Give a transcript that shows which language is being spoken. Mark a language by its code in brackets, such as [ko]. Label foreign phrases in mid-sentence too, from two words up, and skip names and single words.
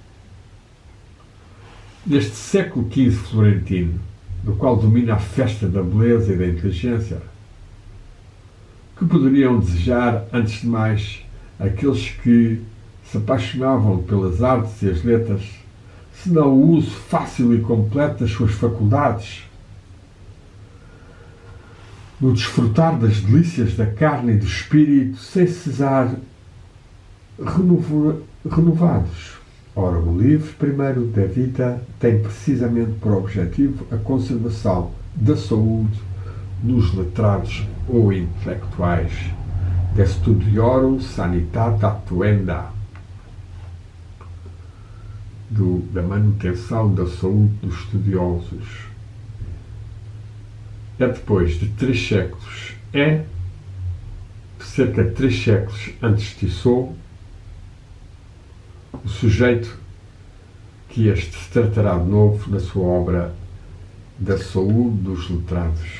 [pt] Neste século XV florentino, no qual domina a festa da beleza e da inteligência, que poderiam desejar, antes de mais, aqueles que se apaixonavam pelas artes e as letras, senão o uso fácil e completo das suas faculdades, no desfrutar das delícias da carne e do espírito, sem cesar renovados. Ora, o livro primeiro da vida tem precisamente por objetivo a conservação da saúde nos letrados ou intelectuais, [la] de studiorum sanitatis actuenda, [pt] da manutenção da saúde dos estudiosos. É depois de 3 séculos, cerca de 3 séculos antes de Tissot, o sujeito que este se tratará de novo na sua obra da saúde dos letrados.